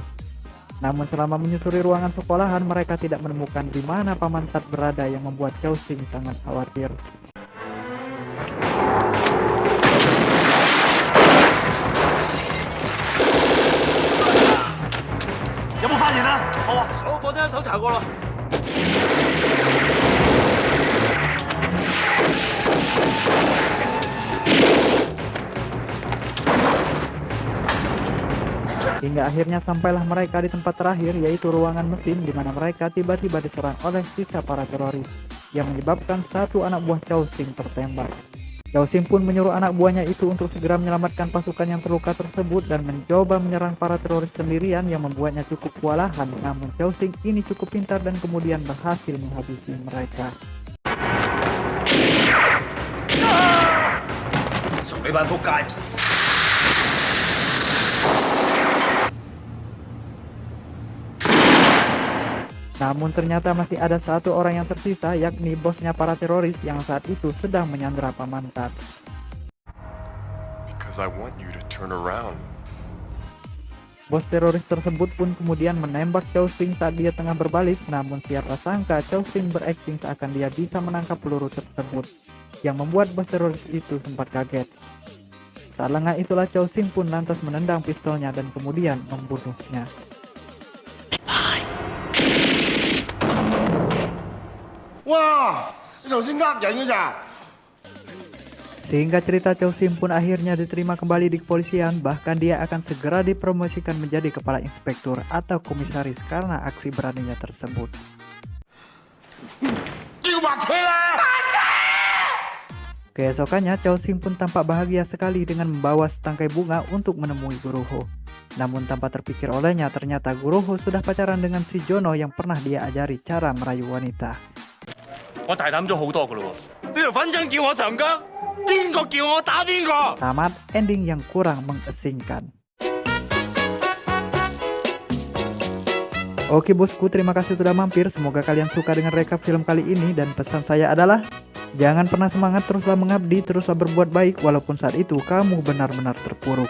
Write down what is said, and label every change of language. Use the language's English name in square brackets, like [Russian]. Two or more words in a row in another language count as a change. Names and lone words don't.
[Indonesian] Namun selama menyusuri ruangan sekolahan, mereka tidak menemukan di mana Pak Mantat berada yang membuat Chow Sing sangat khawatir. [Cantonese] 有冇發現啊？好啊，所有課室都搜查過啦。呢 [Indonesian] Hingga akhirnya sampailah mereka di tempat terakhir, yaitu ruangan mesin, di mana mereka tiba-tiba diserang oleh sisa para teroris yang menyebabkan satu anak buah Chow Sing tertembak. Chow Sing pun menyuruh anak buahnya itu untuk segera menyelamatkan pasukan yang terluka tersebut dan mencoba menyerang para teroris sendirian yang membuatnya cukup kewalahan. Namun Chow Sing ini cukup pintar dan kemudian berhasil menghabisi mereka. [Cantonese] 屬你班仆街！ [Indonesian] Namun ternyata masih ada satu orang yang tersisa, yakni bosnya para teroris yang saat itu sedang menyandera Pamantat. [English] Because I want you to turn around. [Indonesian] Bos teroris tersebut pun kemudian menembak Chow Sing saat dia tengah berbalik, namun siapa sangka Chow Sing berakting seakan dia bisa menangkap peluru tersebut, yang membuat bos teroris itu sempat kaget. Saat lengah itulah Chow Sing pun lantas menendang pistolnya dan kemudian membunuhnya. Wah, [Cantonese] 你頭先呃人嘅咋？ [Indonesian] Sehingga cerita Chow Sing pun akhirnya diterima kembali di kepolisian, bahkan dia akan segera dipromosikan menjadi kepala inspektur atau komisaris karena aksi beraninya tersebut. [Cantonese] 叫白車啦！ [Indonesian] Keesokannya Chow Sing pun tampak bahagia sekali dengan membawa setangkai bunga untuk menemui Guru Ho. Namun tanpa terpikir olehnya, ternyata Guru Ho sudah pacaran dengan si Jono yang pernah dia ajari cara merayu wanita. [Cantonese] 我大膽咗好多噶咯喎！呢條粉腸叫我長腳，邊個叫我打邊個？ [Indonesian] Tamat ending yang kurang mengasingkan. Oke bosku, terima kasih sudah mampir. Semoga kalian suka dengan rekap film kali ini, dan pesan saya adalah jangan pernah semangat, teruslah mengabdi, teruslah berbuat baik walaupun saat itu kamu benar-benar terpuruk.